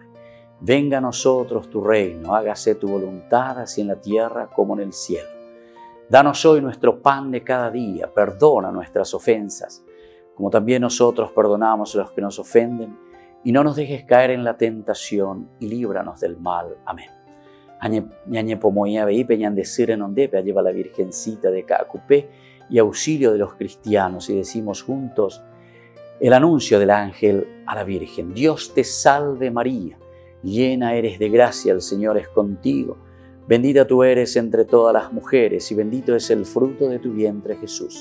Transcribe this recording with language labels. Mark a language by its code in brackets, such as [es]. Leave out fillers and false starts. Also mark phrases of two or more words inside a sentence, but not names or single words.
[es] Venga a nosotros tu reino, hágase tu voluntad, así en la tierra como en el cielo. Danos hoy nuestro pan de cada día, perdona nuestras ofensas, como también nosotros perdonamos a los que nos ofenden, y no nos dejes caer en la tentación, y líbranos del mal. Amén. [gn] Ñañepomoía veipe ñandecir en ondepe, [es] lleva la Virgencita de Caacupé, y auxilio de los cristianos, y decimos juntos el anuncio del ángel a la Virgen. Dios te salve María, llena eres de gracia, el Señor es contigo. Bendita tú eres entre todas las mujeres, y bendito es el fruto de tu vientre Jesús.